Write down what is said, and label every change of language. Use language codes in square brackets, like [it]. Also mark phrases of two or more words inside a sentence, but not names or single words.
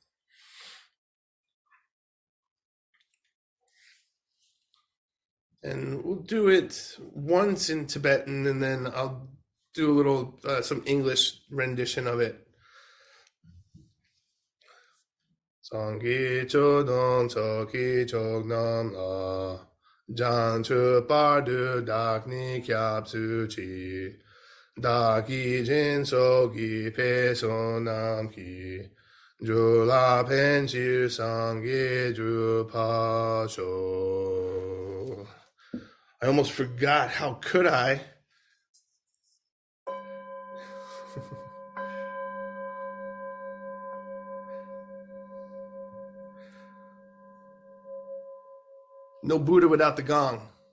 [en] And we'll do it once in Tibetan, and then I'll do a little, some English rendition of it. [bo] སངས་རྒྱས་ཆོས་དང་ཚོགས་ཀྱི་མཆོག་རྣམས་ལ. བྱང་ཆུབ་བར་དུ་བདག་ནི་སྐྱབས་སུ་མཆི. བདག་གིས་སྦྱིན་སོགས་བགྱིས་པའི་བསོད་ནམས་ཀྱིས. འགྲོ་ལ་ཕན་ཕྱིར་སངས་རྒྱས་འགྲུབ་པར་ཤོག. [en] I almost forgot. How could I? No Buddha without the gong.